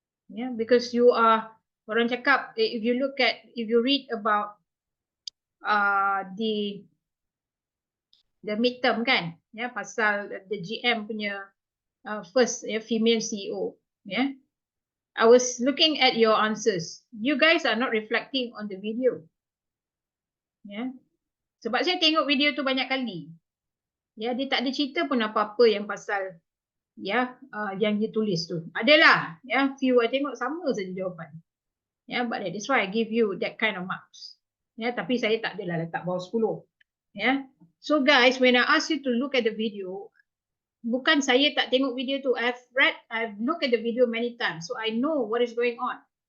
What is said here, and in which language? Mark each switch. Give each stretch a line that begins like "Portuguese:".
English: Yeah, because you are,
Malay: orang cakap,
English: if you read about the midterm
Malay: kan, ya, pasal
English: the GM
Malay: punya
English: first female CEO, yeah, I was looking at your answers. You guys are not reflecting on the video.
Malay: Yeah, sebab saya tengok video tu banyak kali. Ya, dia tak ada cerita pun apa-apa yang pasal yang dia tulis tu. Adalah, ya, few I tengok sama saja jawapan.
English: Yeah, but that is why I give you that kind of marks. Yeah,
Malay: tapi saya tak adalah letak bawah 10.
English: Yeah. So guys, when I ask you to look at the video,
Malay: bukan saya tak tengok video tu.
English: I've looked at the video many times, so I know what is going on.